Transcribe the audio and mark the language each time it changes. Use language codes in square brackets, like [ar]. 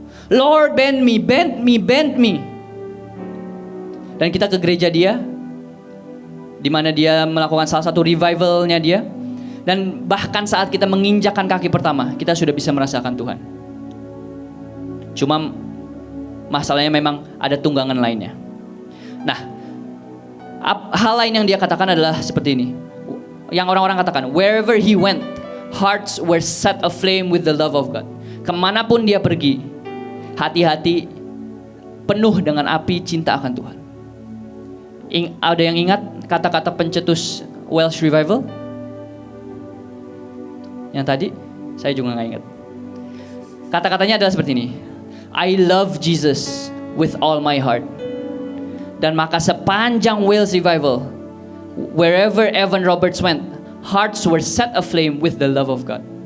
[en] Lord bend me. [id] Dan kita ke gereja dia, di mana dia melakukan salah satu revivalnya dia. Dan bahkan saat kita menginjakkan kaki pertama, kita sudah bisa merasakan Tuhan. Cuma masalahnya memang ada tunggangan lainnya. Nah, hal lain yang dia katakan adalah seperti ini. yang orang-orang katakan, [en] wherever he went, hearts were set aflame with the love of God. [id] Kemanapun dia pergi, hati-hati penuh dengan api cinta akan Tuhan. Ada yang ingat kata-kata pencetus Welsh Revival? Yang tadi, saya juga gak ingat. Kata-katanya adalah seperti ini. [en] I love Jesus with all my heart. [id] Dan maka sepanjang Wales Revival, [en] wherever Evan Roberts went, hearts were set aflame with the love of God.